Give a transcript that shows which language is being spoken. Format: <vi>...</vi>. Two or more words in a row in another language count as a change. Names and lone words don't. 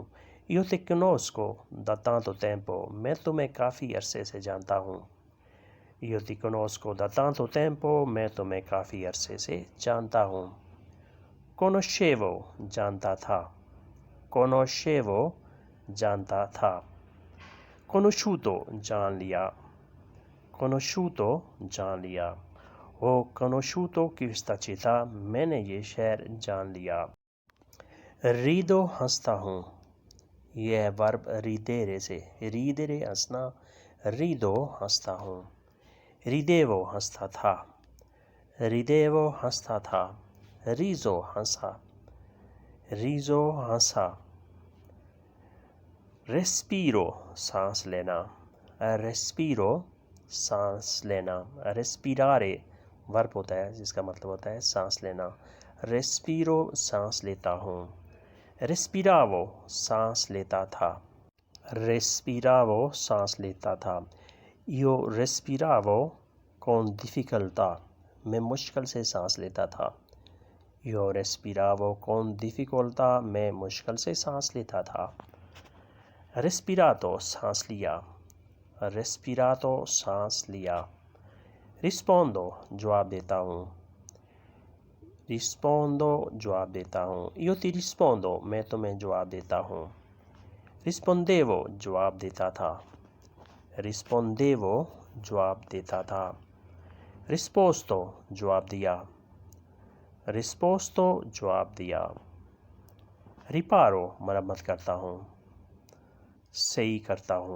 <it>io ti conosco da tanto tempo,</it> <hi>मैं तुम्हें काफ़ी अरसे से जानता हूँ।</hi> <it>io ti conosco da tanto tempo,</it> <hi>मैं तुम्हें काफ़ी अरसे से जानता हूँ। conoscevo जानता था, conoscevo जानता था। conosciuto जान लिया, conosciuto जान लिया।</hi> <it>हो conosciuto questa città,</it> <hi>मैंने ये शहर जान लिया। rido हंसता हूँ, यह है वर्ब ridere से। ridere हंसना, rido हंसता हूँ। ridevo हंसता था, ridevo हंसता था। riso हंसा, riso हंसा। respiro सांस लेना, respiro सांस लेना। respirare वर्ब होता है जिसका मतलब होता है सांस लेना। respiro सांस लेता हूँ। respiravo सांस लेता था, respiravo सांस लेता था।</hi> <it>io respiravo con difficoltà,</it> <hi>मैं मुश्किल से सांस लेता था।</hi> <it>io respiravo con difficoltà,</it> <hi>मैं मुश्किल से सांस लेता था। respirato सांस लिया, respirato सांस लिया। rispondo जवाब देता हूँ, rispondo जवाब देता हूँ।</hi> <it>io ti rispondo,</it> <hi>मैं तुम्हें जवाब देता हूँ। rispondevo जवाब देता था, rispondevo जवाब देता था। risposto जवाब दिया, risposto जवाब दिया। riparo मरम्मत करता हूँ, सही करता हूँ।</hi>